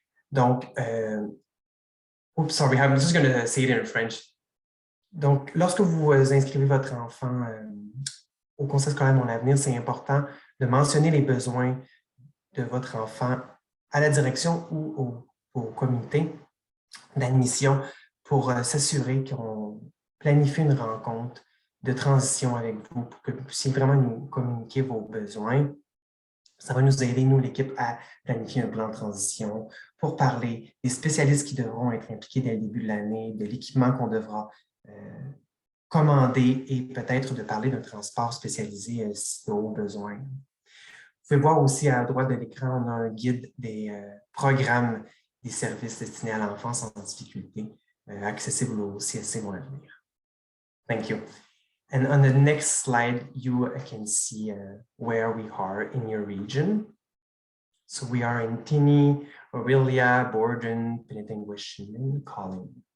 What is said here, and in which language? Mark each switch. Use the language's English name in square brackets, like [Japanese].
[English] Donc, oops, sorry, I'm just going to say it in French. [French] Donc, lorsque vous inscrivez votre enfant au Conseil scolaire Mon Avenir, c'est important de mentionner les besoins de votre enfant à la direction ou au comité d'admission pour s'assurer qu'on planifie une rencontre de transition avec vous pour que vous puissiez vraiment nous communiquer vos besoins. Ça va nous aider, nous, l'équipe, à planifier un plan de transition pour parler des spécialistes qui devront être impliqués dès le début de l'année, de l'équipement qu'on devra commander et peut-être de parler d'un transport spécialisé si de haut besoin. Vous pouvez voir aussi à droite de l'écran, on a un guide des programmes des services destinés à l'enfance en difficulté, accessible au CSC Mon Avenir. [English] Thank you. And on the next slide, you can see where we are in your region. So we are in Tini, Aurelia, Borden, Penetanguishim, and Collin.